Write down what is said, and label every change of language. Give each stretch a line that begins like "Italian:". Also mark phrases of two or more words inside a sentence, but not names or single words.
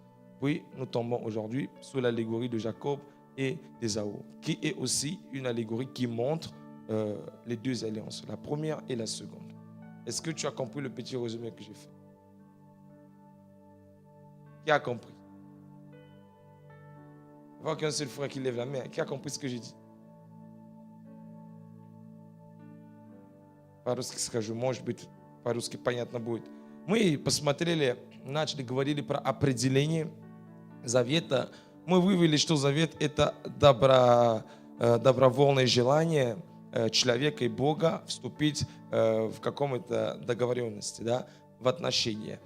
French: Puis nous tombons aujourd'hui sous l'allégorie de Jacob et d'Ésaü, qui est aussi une allégorie qui montre les 2 alliances, la première et la seconde. Est-ce que tu as compris le petit résumé que j'ai fait? Qui a compris? Il n'y a qu'un seul frère qui lève la main. Qui a compris ce que j'ai dit?
Russian: По-русски скажу, может быть, по-русски понятно будет. Мы посмотрели, начали говорили про определение завета. Мы вывели, что завет – это добровольное желание человека и Бога вступить в каком-то договоренности, да, в отношения.